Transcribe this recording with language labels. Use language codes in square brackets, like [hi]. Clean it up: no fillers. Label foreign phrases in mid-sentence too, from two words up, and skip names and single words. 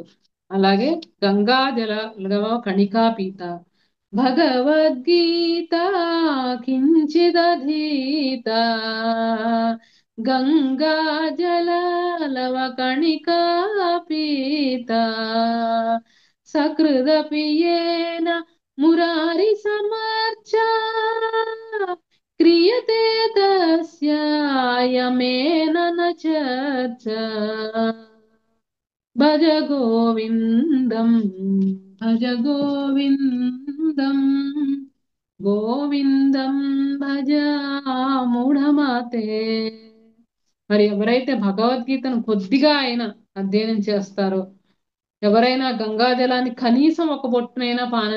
[sa] అలాగే గంగా జల కణికా పీత భగవద్గీత కించిదధీత గంగా జల కణికా పీత సకృదపి येन మురారి సమర్చ క్రియతే తస్యాయమేన న చర్చ భజ గోవిందం భజ గోవిందం గోవిందం భజ మూఢమతే. [te] మరి ఎవరైతే భగవద్గీతను కొద్దిగా అయినా అధ్యయనం చేస్తారో, ఎవరైనా గంగా జలాన్ని కనీసం ఒక బొట్టునైనా పానం